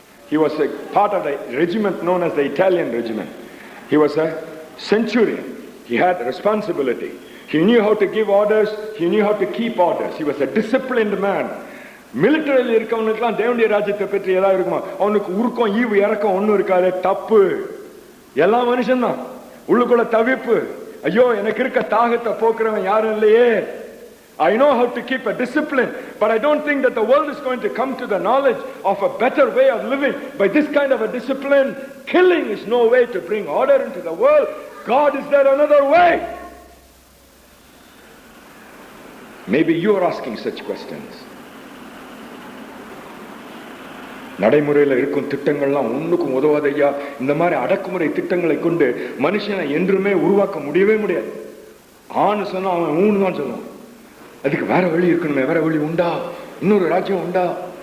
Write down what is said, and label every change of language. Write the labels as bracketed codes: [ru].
[en] He was a part of the regiment known as the Italian regiment. He was a centurion. He had responsibility. He knew how to give orders. He knew how to keep orders. He was a disciplined man. [ta] மிலிட்டரியில் இருக்கவனுக்குலாம் தேவனுடைய ராஜ்யத்தை பற்றி ஏதாவது இருக்குமா? அவனுக்கு உருக்கம் ஈவு இறக்கம் ஒன்னும் இருக்காது. தப்பு. எல்லா மனுஷன் தான். உள்ளுக்குள்ள தவிப்பு. ஐயோ எனக்கு இருக்க தாகத்தை போக்குறவன் யாரும் இல்லையே. [en] I know how to keep a discipline, but I don't think that the world is going to come to the knowledge of a better way of living by this kind of a discipline. Killing is no way to bring order into the world. God, is there another way? Maybe you are asking such questions. [ta] நடைமுறையில் இருக்கும் திட்டங்கள்லாம் ஒண்ணுக்கும் உதவாதையா. இந்த மாதிரி அடக்குமுறை திட்டங்களை கொண்டு மனுஷனை என்றுமே உருவாக்க முடியவே முடியாது. ஆணு சொன்னா அவன் ஊன்னு தான் சொல்லுவான். அதுக்கு வேற வழி இருக்கணுமே. வேற வழி உண்டா? இன்னொரு ராஜ்யம் உண்டா?